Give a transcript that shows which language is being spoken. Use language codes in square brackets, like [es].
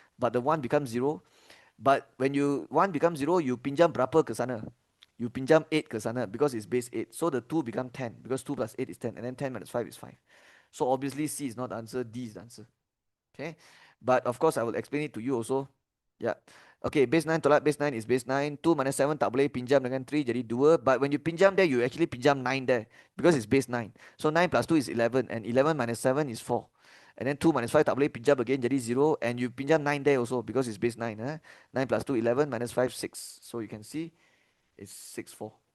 [en] But the 1 becomes 0. But when 1 becomes 0, you [ms] pinjam berapa ke sana? [en] You [ms] pinjam [en] 8 [ms] ke sana [en] because it's base 8. So the 2 become 10 because 2 plus 8 is 10. And then 10 minus 5 is 5. So obviously C is not the answer, D is the answer. Okay. But of course, I will explain it to you also. Yeah. Okay, base 9 tolak base 9 is base 9. [ms] 2 minus 7 tak boleh pinjam dengan 3 jadi 2. [en] But when you pinjam there, you actually pinjam 9 there because it's base 9. So 9 plus 2 is 11 and 11 minus 7 is 4. And then 2 minus 5 [ms] tak boleh pinjam [en] again [ms] jadi 0 [en] and you pinjam 9 there also because it's base 9. 9 plus 2, 11 minus 5, 6. So you can see it's 6, 4.